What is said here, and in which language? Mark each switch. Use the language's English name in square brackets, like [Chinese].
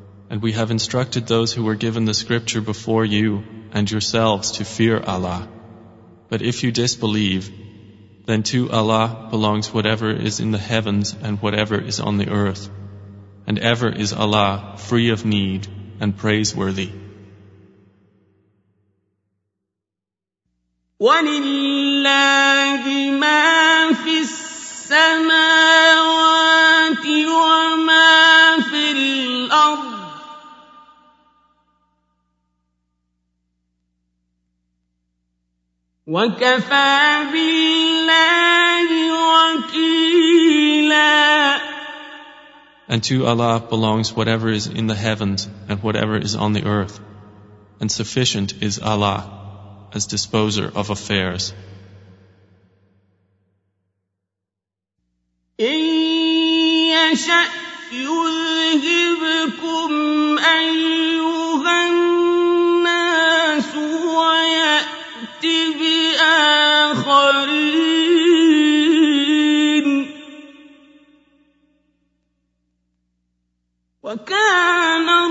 [English] And we have instructed those who were given the scripture before you and yourselves to fear Allah. But if you disbelieve, then to Allah belongs whatever is in the heavens and whatever is on the earth. And ever is Allah free of need and praiseworthy. [Arabic] ولله ما في السماوات وما في الأرض وكفى بالله وكيلا. [English] And to Allah belongs whatever is in the heavens and whatever is on the earth. And sufficient is Allah as disposer of affairs. [Arabic] إن يشأ يذهبكم أيها الناس ويأتي بآخرين وكان